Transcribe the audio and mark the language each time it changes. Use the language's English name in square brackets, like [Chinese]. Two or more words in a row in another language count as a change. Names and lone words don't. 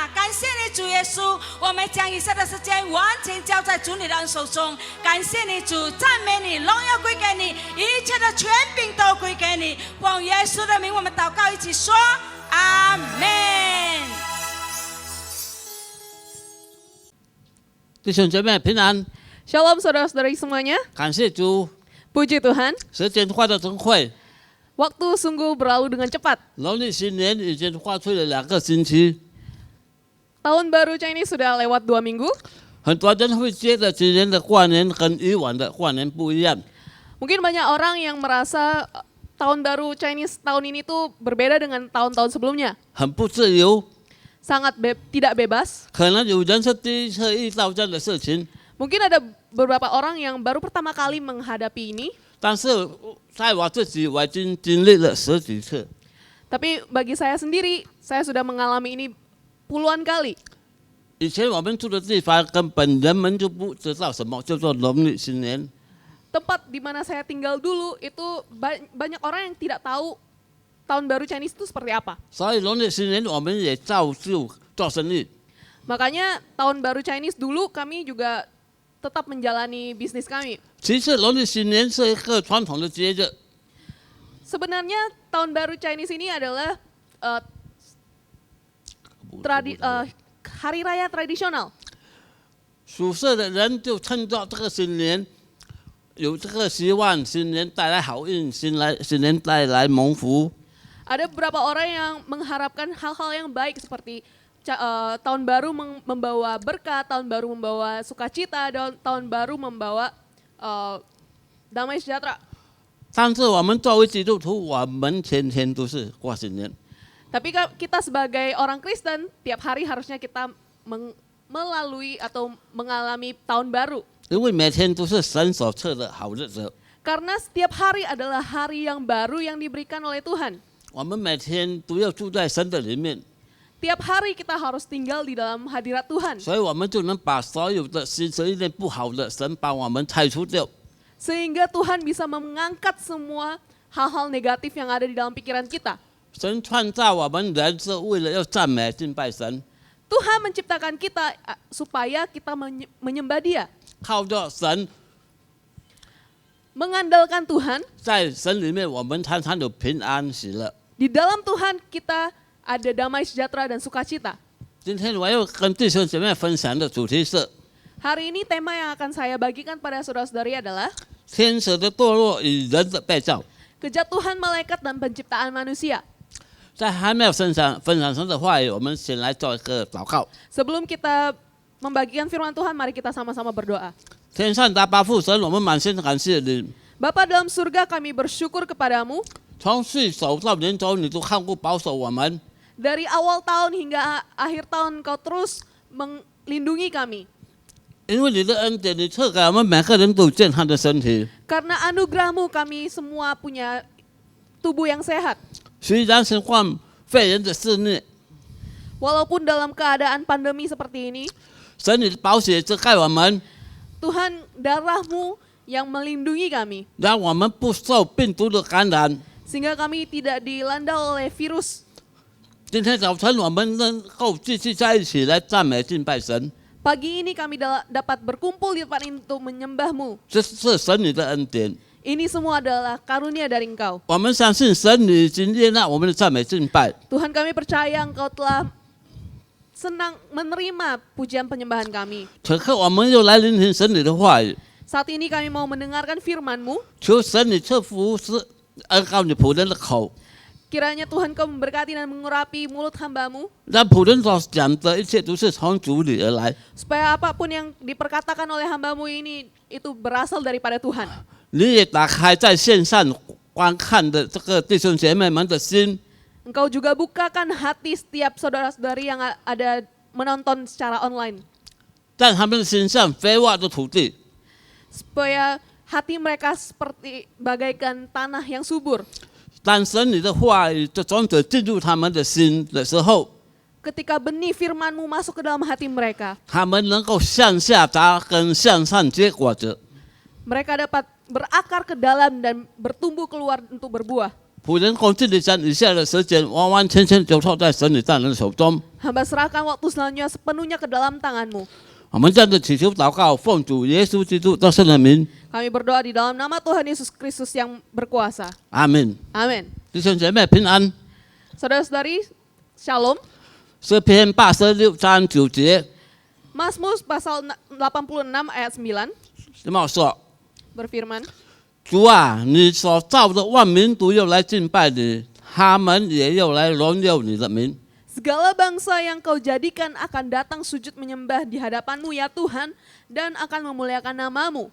[Chinese] 感谢你主耶稣，我们将以下的时间完全交在主你的手中。感谢你主，赞美你，荣耀归给你，一切的权柄都归给你。奉耶稣的名，我们祷告，一起说阿门。弟兄姐妹平安， [Indonesian] Shalom saudara-saudari semuanya. [Chinese] 感谢主， [Indonesian] Puji Tuhan. [Chinese] 时间过得真快， [Indonesian] Waktu sungguh berlalu dengan cepat. [Chinese] 农历新年已经过去了2个星期， [Indonesian] Tahun baru Chinese sudah lewat 2 minggu. [Chinese] 很多人会觉得今年的过年跟以往的过年不一样。 [Indonesian] Mungkin banyak orang yang merasa tahun baru Chinese tahun ini tuh berbeda dengan tahun-tahun sebelumnya. [Chinese] 很不自由， [Indonesian] Sangat tidak bebas. [Chinese] 可能有人是第一次遇到这样的事情， [Indonesian] Mungkin ada beberapa orang yang baru pertama kali menghadapi ini. [Chinese] 但是在我自己，我已经经历了10几次。 [Indonesian] Tapi bagi saya sendiri, saya sudah mengalami ini puluhan kali. [Chinese] 以前我们住的地方根本人们就不知道什么叫做农历新年， [Indonesian] Tempat di mana saya tinggal dulu itu banyak orang yang tidak tahu tahun baru Chinese itu seperti apa. [Chinese] 所以农历新年我们也照旧做生意。 [Indonesian] Makanya tahun baru Chinese dulu kami juga tetap menjalani bisnis kami. [Chinese] 其次，农历新年是一个传统的节日， [Indonesian] Sebenarnya tahun baru Chinese ini adalah hari raya tradisional. [Chinese] 属蛇的人就趁着这个新年，有这个希望，新年带来好运，新年带来蒙福。 [Indonesian] Ada beberapa orang yang mengharapkan hal-hal yang baik seperti tahun baru membawa berkah, tahun baru membawa sukacita, dan tahun baru membawa damai sejahtera. [Chinese] 但是我们作为基督徒，我们天天都是过新年。 [Indonesian] Tapi kita sebagai orang Kristen, tiap hari harusnya kita melalui atau mengalami tahun baru. [Chinese] 因为每天都是神所赐的好日子， [Indonesian] Karena setiap hari adalah hari yang baru yang diberikan oleh Tuhan. [Chinese] 我们每天都要住在神的里面， [Indonesian] Tiap hari kita harus tinggal di dalam hadirat Tuhan. [Chinese] 所以我们就能把所有的心思意念不好的神把我们拆除掉。 [Indonesian] Sehingga Tuhan bisa mengangkat semua hal-hal negatif yang ada di dalam pikiran kita. [Chinese] 神创造我们人是为了要赞美敬拜神， [Indonesian] Tuhan menciptakan kita supaya kita menyembah Dia. [Chinese] 靠着神， [Indonesian] Mengandalkan Tuhan, [Chinese] 在神里面我们常常有平安喜乐。 [Indonesian] di dalam Tuhan kita ada damai sejahtera dan sukacita. [Chinese] 今天我要跟弟兄姐妹分享的主题是 [Indonesian] Hari ini tema yang akan saya bagikan pada saudara-saudari adalah [Chinese] 天使的堕落与人的被造。 [Indonesian] kejatuhan malaikat dan penciptaan manusia. [Chinese] 在还没有分享神的话语，我们先来做一个祷告。 [Indonesian] Sebelum kita membagikan firman Tuhan, mari kita sama-sama berdoa. [Chinese] 天上大爸父神，我们满心感谢你， [Indonesian] Bapa dalam surga, kami bersyukur kepadamu. [Chinese] 从岁首到年终，你都看顾保守我们。 [Indonesian] Dari awal tahun hingga akhir tahun, Kau terus melindungi kami. [Chinese] 因为你的恩典，你赐给我们每个人都有健康的身体。 [Indonesian] Karena anugerah-Mu kami semua punya tubuh yang sehat. [Chinese] 虽然是患肺炎的肆虐， [Indonesian] Walaupun dalam keadaan pandemi seperti ini, [Chinese] 神你的宝血遮盖我们， [Indonesian] Tuhan darah-Mu yang melindungi kami. [Chinese] 让我们不受病毒的感染。 [Indonesian] Sehingga kami tidak dilanda oleh virus. [Chinese] 今天早晨我们能够继续在一起来赞美敬拜神， [Indonesian] Pagi ini kami dapat berkumpul di tempat ini untuk menyembah-Mu. [Chinese] 这是神你的恩典。 [Indonesian] Ini semua adalah karunia dari Engkau. [Chinese] 我们相信神你已经接纳我们的赞美敬拜。 [Indonesian] Tuhan, kami percaya Engkau telah senang menerima pujian penyembahan kami. [Chinese] 此刻我们又来聆听神你的话语， [Indonesian] Saat ini kami mau mendengarkan firman-Mu. [Chinese] 求神你赐福是恩膏你仆人的口， [Indonesian] Kiranya Tuhan Kau memberkati dan mengurapi mulut hamba-Mu. [Chinese] 让仆人所讲的一切都是从主里而来。 [Indonesian] Supaya apapun yang diperkatakan oleh hamba-Mu ini itu berasal daripada Tuhan. [Chinese] 你也打开在线上观看的这个弟兄姐妹们的心， [Indonesian] Engkau juga bukakan hati setiap saudara-saudari yang ada menonton secara online. [Chinese] 让他们的心像肥沃的土地， [Indonesian] Supaya hati mereka seperti bagaikan tanah yang subur. [Chinese] 当神你的话语的种子进入他们的心的时候， [Indonesian] Ketika benih firman-Mu masuk ke dalam hati mereka, [Chinese] 他们能够向下扎根，向上结果子。 [Indonesian] mereka dapat berakar ke dalam dan bertumbuh keluar untuk berbuah. [Chinese] 仆人共这里将以下的时间完完全全交托在神你大人的手中。 [Indonesian] Hamba serahkan waktu selanjutnya sepenuhnya ke dalam tangan-Mu. [Chinese] 我们这样的祈求祷告，奉主耶稣基督得胜的名， [Indonesian] Kami berdoa di dalam nama Tuhan Yesus Kristus yang berkuasa. [Chinese] 阿门。 [Indonesian] Amin. [Chinese] 弟兄姐妹平安。 [Indonesian] Saudara-saudari, Shalom. [Chinese] 诗篇86章9节， [Indonesian] Mazmur pasal 86 ayat 9 [Chinese] 这么说： [Indonesian] berfirman, [Chinese] 主啊，你所造的万民都要来敬拜你，他们也要来荣耀你的名。 [Indonesian] Segala bangsa yang kau jadikan akan datang sujud menyembah di hadapanmu ya Tuhan, dan akan memuliakan namamu.